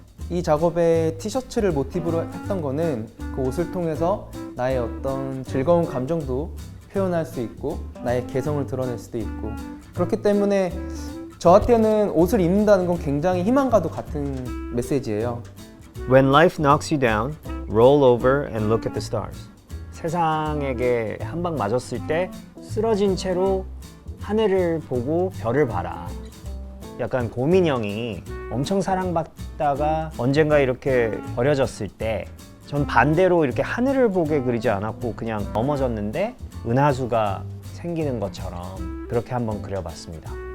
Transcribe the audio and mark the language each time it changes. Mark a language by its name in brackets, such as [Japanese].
[Korean] 이 작업에 티셔츠를 모티브로 했던 거는 그 옷을 통해서 나의 어떤 즐거운 감정도 표현할 수 있고 나의 개성을 드러낼 수도 있고 그렇기 때문에 저한테는 옷을 입는다는 건 굉장히 희망과도 같은 메시지예요. [English] When life knocks you down, roll over and look at the stars. [Korean] 세상에게 한 방 맞았을 때 쓰러진 채로 하늘을 보고 별을 봐라. 약간 고민형이 엄청 사랑받다가 언젠가 이렇게 버려졌을 때 전 반대로 이렇게 하늘을 보게 그리지 않았고 그냥 넘어졌는데 은하수가 생기는 것처럼 그렇게 한번 그려봤습니다.